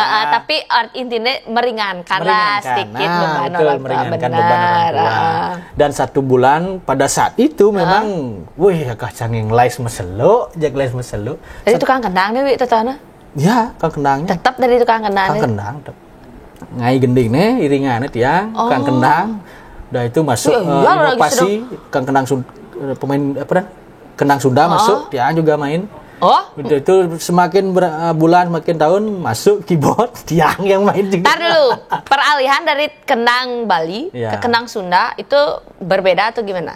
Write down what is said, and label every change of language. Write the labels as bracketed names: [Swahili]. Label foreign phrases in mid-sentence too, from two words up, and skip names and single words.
[Indonesian] Tapi intinya meringankan lah sedikit beban orang meringankan beban orang tua. Dan 1 bulan pada saat itu memang Akah Canging les meselo, Dari tukang kendang nih, tetana? Ya, tukang kendangnya. Tetap dari tukang kendang. Tukang kendang. Ngai gending nih, iringannya tiang, tukang kendang. Udah itu masuk inovasi, tukang kendang pemain kendang Sunda masuk, tiang juga main. Itu semakin bulan, semakin tahun masuk keyboard, tiang yang main juga. Ntar dulu, peralihan dari kendang Bali ke kendang Sunda itu berbeda atau gimana?